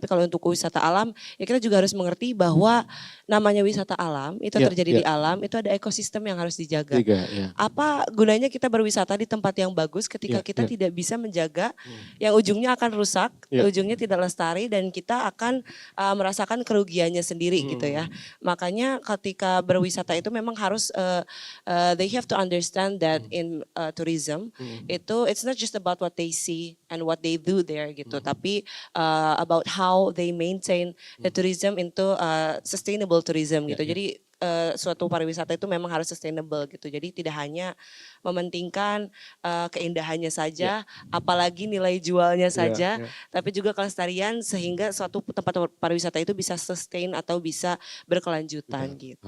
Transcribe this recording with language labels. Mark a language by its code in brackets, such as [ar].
[id] Tapi kalau untuk wisata alam, ya kita juga harus mengerti bahwa namanya wisata alam itu terjadi di alam, itu ada ekosistem yang harus dijaga. Apa gunanya kita berwisata di tempat yang bagus ketika kita tidak bisa menjaga, yang ujungnya akan rusak, ujungnya tidak lestari dan kita akan merasakan kerugiannya sendiri gitu ya. Makanya ketika berwisata itu memang harus [en] they have to understand that in tourism itu it's not just about what they see and what they do there gitu, tapi about how they maintain the tourism into sustainable tourism gitu. [id] Jadi suatu pariwisata itu memang harus sustainable gitu. Jadi tidak hanya mementingkan keindahannya saja, apalagi nilai jualnya saja, tapi juga kelestarian sehingga suatu tempat pariwisata itu bisa sustain atau bisa berkelanjutan gitu.